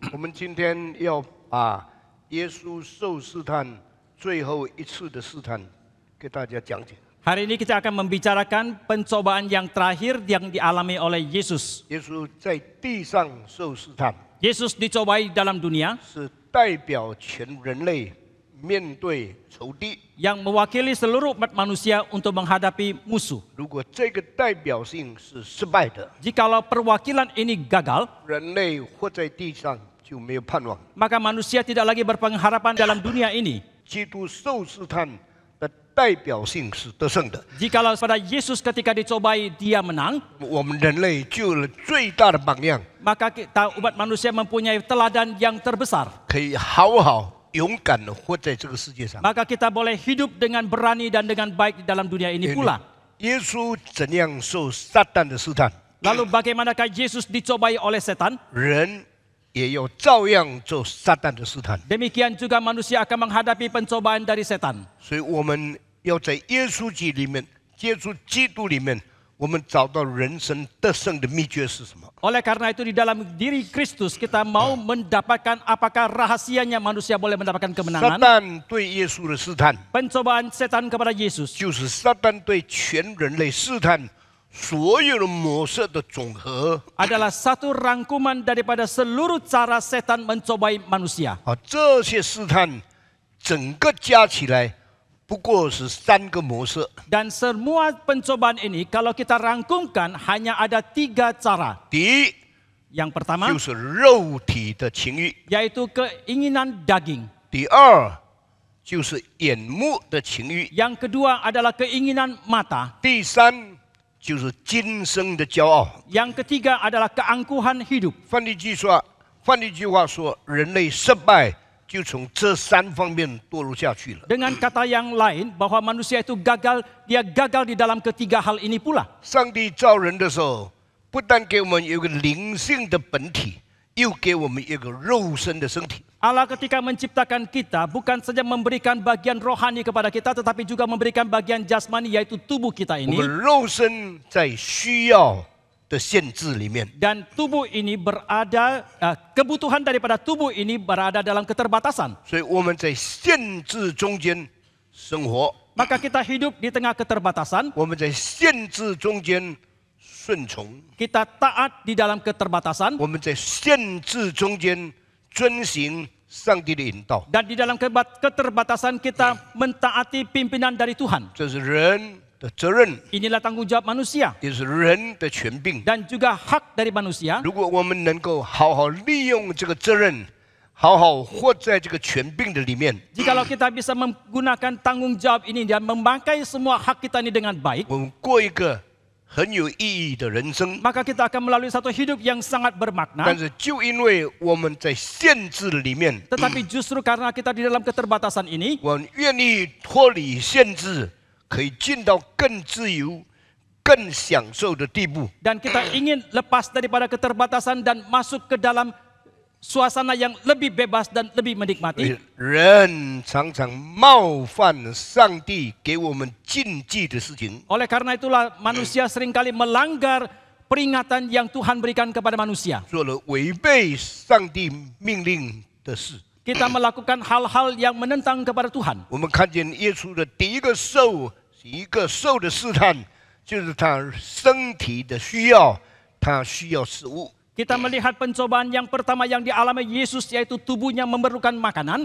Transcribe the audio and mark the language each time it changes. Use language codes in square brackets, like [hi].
[zh] 我们今天要把耶稣受试探最后一次的试探给大家讲解。 [id] Hari ini kita akan membicarakan pencobaan yang terakhir yang dialami oleh Yesus. [zh] 耶稣在地上受试探， [id] Yesus dicobai dalam dunia [zh] 是代表全人类面对仇敌。 [id] yang mewakili seluruh umat manusia untuk menghadapi musuh. [zh] 如果这个代表性是失败的， [id] Jikalau perwakilan ini gagal, [zh] 人类活在地上就没有盼望。 [id] maka manusia tidak lagi berpengharapan dalam dunia ini. [zh] 基督受试探的代表性是得胜的， [id] Jikalau pada Yesus ketika dicobai dia menang, [zh] 我们人类就有了最大的榜样， [id] maka kita umat manusia mempunyai teladan yang terbesar. [zh] 可以好好勇敢的活在这个世界上。 [id] Maka kita boleh hidup dengan berani dan dengan baik di dalam dunia ini pula. [zh] 耶稣怎样受撒旦的试探， [id] Lalu bagaimanakah Yesus dicobai oleh setan? [zh] 人也要照样受撒旦的试探。 [id] Demikian juga manusia akan menghadapi pencobaan dari setan. [zh] 所以我们要在耶稣基里面，接触基督里面，我们找到人生得胜的秘诀是什么？ [id] Oleh karena itu di dalam diri Kristus kita mau mendapatkan apakah rahasianya manusia boleh mendapatkan [zh] 撒 [id] kemenangan. [zh] 旦对耶稣的试探， [id] Pencobaan setan kepada Yesus [zh] 就是撒旦对全人类试探所有的模式的总和。 [id] adalah satu rangkuman daripada seluruh cara setan mencobai manusia. [zh] 这些试探整个加起来，不过是3个模式。 [id] Dan semua pencobaan ini kalau kita rangkumkan hanya ada 3 cara. [zh] 第一， [id] Yang pertama [zh] 就是肉体的情欲； [id] yaitu keinginan daging. [zh] 第二，就是眼目的情欲； [id] Yang kedua adalah keinginan mata. [zh] 第三，就是今生的骄傲。 [id] Yang ketiga adalah keangkuhan hidup. [zh] 换一句话说，人类失败就从这3方面堕入下去了。 [id] Dengan kata yang lain bahwa manusia itu gagal, dia gagal di dalam ketiga hal ini pula. [zh] 上帝造人的时候，不但给我们有个灵性的本体，又给我们一个肉身的身体。 [id] Allah ketika menciptakan kita bukan saja memberikan bagian rohani kepada kita, tetapi juga memberikan bagian jasmani yaitu tubuh kita [zh] 我 [id] ini. [zh] 们肉身在需要的限制里面， [id] Dan tubuh ini berada, kebutuhan daripada tubuh ini berada dalam keterbatasan. [zh] 所以我们在限制中间生活， [id] Maka kita hidup di tengah keterbatasan, [zh] 我们在限制中间顺从， [id] kita taat di dalam keterbatasan, [zh] 我们在限制中间遵行上帝的引导。 [id] dan di dalam keterbatasan kita mentaati pimpinan dari Tuhan. [zh] 这是人的责任， [id] Inilah tanggung jawab manusia [zh] 也是人的权柄。 [id] dan juga hak dari manusia. [zh] 如果我们能够好好利用这个责任，好好活在这个权柄的里面， [id] Jikalau kita bisa menggunakan tanggung jawab ini dan memakai semua hak kita ini dengan baik, [zh] 我们过一个很有意义的人生。 [id] maka kita akan melalui satu hidup yang sangat [zh] 但 [id] bermakna. [zh] 是就因为我们在限制里面， [id] Tetapi justru karena kita di dalam keterbatasan ini, [zh] 我们愿意脱离限制，可以进到更自由、更享受的地步。 [id] dan kita ingin lepas daripada keterbatasan dan masuk ke dalam suasana yang lebih bebas dan lebih menikmati. [zh] 人常常冒犯上帝给我们禁忌的事情， [id] Oleh karena itulah manusia seringkali melanggar peringatan yang Tuhan berikan kepada manusia. [zh] 做了违背上帝命令的事。 [id] Kita melakukan hal-hal yang menentang kepada Tuhan. [zh] 我们看见耶稣的第一个受是一个受的试探，就是他身体的需要，他需要食物。 [id] Kita melihat pencobaan yang pertama yang dialami Yesus yaitu tubuhnya memerlukan makanan.